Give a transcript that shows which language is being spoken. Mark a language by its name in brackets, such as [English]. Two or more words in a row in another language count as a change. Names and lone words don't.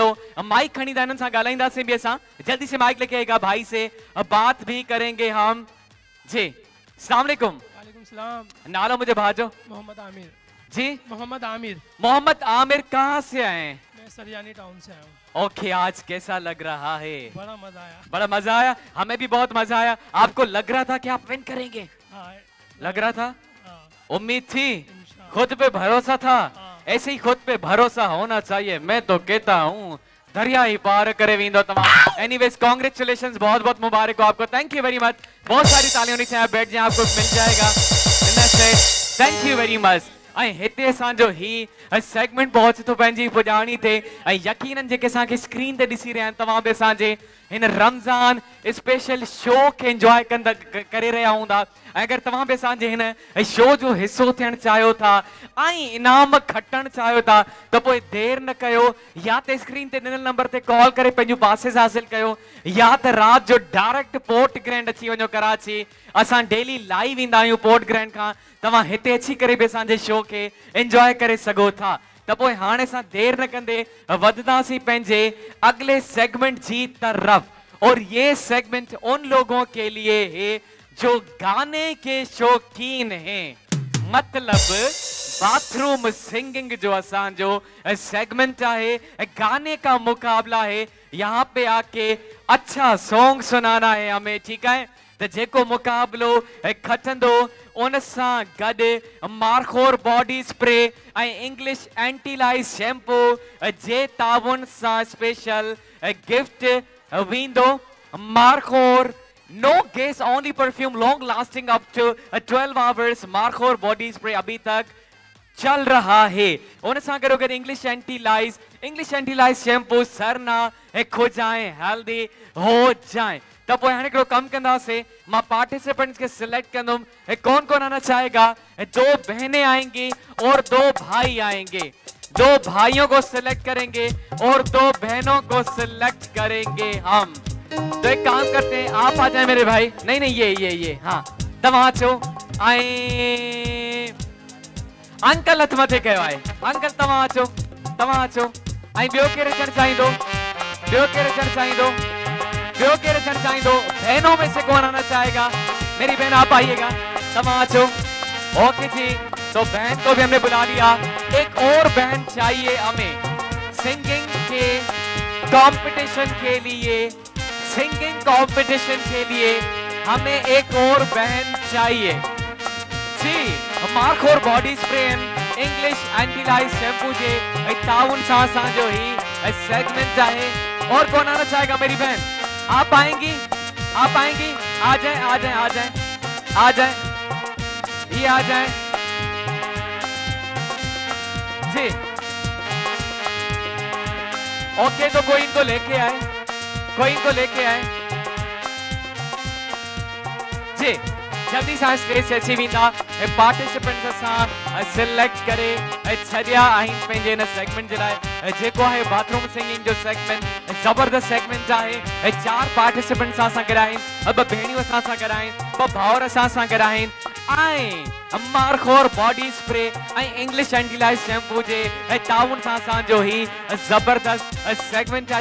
[Sindhi] माइक खणी था, इन्हनि सां ॻाल्हाईंदासीं बि असां। [Urdu] جلدی سے مائک لیکے آئے گا، بھائی سے بات بھی کریں گے ہم جی. [Arabic] السلام عليكم. وعليكم سلام. [Sindhi] नालो मुझे भाई जो? [Urdu] मोहम्मद आमिर जी। मोहम्मद आमिर। محمد عامر، کہاں سے آئے? میں سریانی ٹاؤن سے آیا ہوں. اوکے، آج کیسا لگ رہا ہے? بڑا مزا آیا. بڑا مزا آیا، ہمیں بھی بہت مزا آیا۔ آپکو لگ رہا تھا کہ آپ ون کریں گے? हाँ, لگ رہا تھا؟ امید تھی, इंशाअल्लाह। خود پہ بھروسہ تھا. हाँ। ایسے ہی خود پہ بھروسہ ہونا چاہیے۔ میں تو کہتا ہوں دریا ہی [Sindhi] पार करे वींदो तमाम। [Urdu] اینیویز، کانگریچولیشنز، بہت بہت مبارک ہو آپکو. [English] Thank you very much. [Urdu] بہت ساری تالیاں ہونی چاہئیں. بیٹھ جائے، آپکو مل جائے گا. [English] Thank you very much. [Sindhi] हिते असांजो ही सेगमेंट पहुच तो पंहिंजी पुॼाणी थे। यकीनन जेके असांखे स्क्रीन ते ॾिसी रहिया आहिनि, तव्हां बि असांजे हिन रमज़ान [English] special show [Sindhi] खे एंजॉय करे रहिया हूंदा। अगर तव्हां बि असांजे हिन शो जो हिस्सो थियण चाहियो था ऐं इनाम खटण चाहियो था त पोइ देर न कयो। या त स्क्रीन ते ॾिनल नंबर ते कॉल करे पंहिंजूं पासेस हासिल कयो, या त राति जो डायरेक्ट पोर्ट ग्रैंड अची वञो कराची। असां डेली लाइव ईंदा आहियूं पोर्ट ग्रैंड खां। तव्हां हिते अची करे बि असांजे शो खे एंजॉय करे सघो था। त पोइ हाणे असां देर न कंदे वधंदासीं पंहिंजे अगले सेगमेंट जी तरफ। [Urdu] اور یہ سیگمنٹ ان لوگوں کے لیے ہے جو گانے کے شوقین ہیں. मतलब [English] bathroom singing [Sindhi] जो असांजो [Urdu] سیگمنٹ ہے، گانے کا مقابلہ ہے. یہاں پہ آکے اچھا سانگ سنانا ہے ہمیں، ٹھیک ہے? [Sindhi] तो जेको मुकाबलो खटंदो उन सां गॾु मारखोर बॉडी स्प्रे ऐं इंग्लिश एंटीलाइज शैम्पू जे ताउन सां स्पेशल गिफ्ट वेंदो। [English] Markhor no gas only perfume long lasting up to 12 hours. [Urdu] مارخور باڈی سپرے ابھی تک چل رہا ہے. [Sindhi] उन सां गॾो गॾु इंग्लिश एंटीलाइज शैम्पू सरना खुजाएं हेल्दी हो जाए। तो पोइ हाणे हिकिड़ो कमु कंदासीं, मां पार्टिसिपेंट्स के सिलेक्ट कंदुमि। [Urdu] کون کون آنا چاہے گا? 2 بہنیں آئیں گی اور 2 بھائی آئیں گے. 2 بھائیوں کو سلیکٹ کریں گے اور 2 بہنوں کو سلیکٹ کریں گے ہم. تو ایک کام کرتے ہیں، آپ آ جائے میرے بھائی. نہیں یہ ہاں, [Sindhi] तव्हां अचो। अंकल हथ मथे कयो आहे। अंकल तव्हां अचो। ॿियो केरु अचणु चाहींदो? [Urdu] بہنوں میں سے کون آنا چاہے گا? میری بہن آپ آئیے گا. [Sindhi] तव्हां अचो। [Urdu] اوکے جی، تو بہن کو بھی ہمنے بلا لیا. ایک اور بہن چاہیے ہمیں [English] singing competition [Urdu] کے لیے ہمیں ایک اور بہن چاہیے جی. [Sindhi] मारखोर बॉडी स्प्रे एंड इंग्लिश एंटीलाइज शैम्पू जे ताउन सां असांजो ही सेगमेंट है। [Urdu] اور کون آنا چاہے گا؟ میری بہن آپ آئیں گی؟ آ جائے یہ آ جائے جی. اوکے، تو کوئی انکو لیکے آئے جی. [Sindhi] जल्दी सां स्टेज से अची वेंदा। पार्टिसिपेंट्स असां सिलेक्ट करे छॾिया आहिनि पंहिंजे हिन सेगमेंट जे लाइ, जेको आहे बाथरूम सिंगिंग जो सेगमेंट। ज़बरदस्त सेगमेंट आहे। 4 पार्टिसिपेंट्स असां गॾु आहिनि, 2 भेणियूं असां सां गॾु आहिनि, 2 भाउर असां सां गॾु आहिनि। ऐं मारखोर बॉडी स्प्रे ऐं इंग्लिश एंटीलाइज शैम्पू जे ताउन सां असांजो ही ज़बरदस्त सेगमेंट आहे।